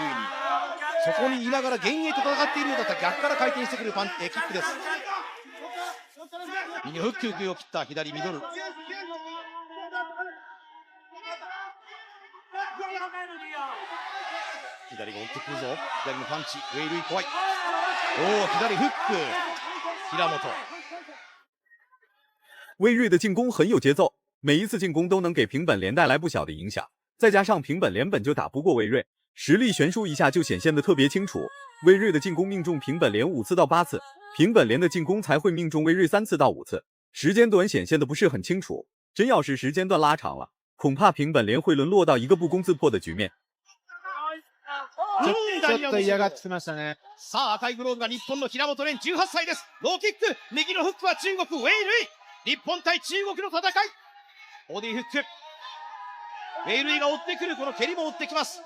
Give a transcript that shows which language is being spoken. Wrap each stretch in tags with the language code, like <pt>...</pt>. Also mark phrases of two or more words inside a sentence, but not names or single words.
<ja>そこにいながら幻影と戦っているようだったら逆から回転してくるキックです。右フックを切った左ミドル。左が追ってくるぞ。左のパンチ、ウェイルイ怖い。左フック、平本。</ja> <zh>魏睿的进攻很有节奏，每一次进攻都能给平本莲带来不小的影响。再加上平本莲本就打不过魏睿，实力悬殊一下就显现得特别清楚。魏睿的进攻命中平本莲5次到8次，平本莲的进攻才会命中魏睿3次到5次。时间段显现的不是很清楚，真要是时间段拉长了，恐怕平本莲会沦落到一个不攻自破的局面。</zh> <ja>ちょっと嫌がってきましたね。さあ、赤いグローブが日本の平本蓮18歳です。ローキック、右のフックは中国、ウェイルイ。日本対中国の戦い。ボディフック。ウェイルイが追ってくる、この蹴りも追ってきます。</ja>